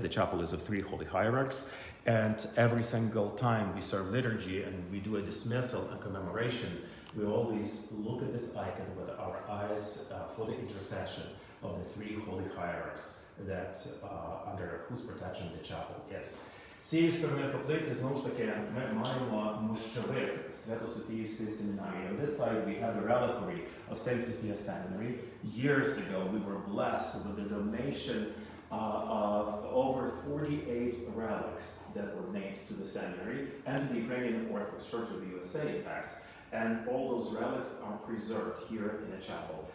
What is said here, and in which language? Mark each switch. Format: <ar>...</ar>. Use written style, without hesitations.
<en>The chapel is of 3 holy hierarchs, and every single time we serve liturgy and we do a dismissal and commemoration, we always look at this icon with our eyes for the intercession of the 3 holy hierarchs that under whose protection the chapel is.</en> <uk>З цієї сторони каплиці, знову ж таки, ми маємо мощовик Свято-Софіївської семінарії.</uk> <en>On this side we have the reliquary of St. Sophia Seminary. Years ago we were blessed with the donation of over 48 relics that were made to the seminary and the Ukrainian Orthodox Church of the USA, in fact. And all those relics are preserved here in the chapel.</en>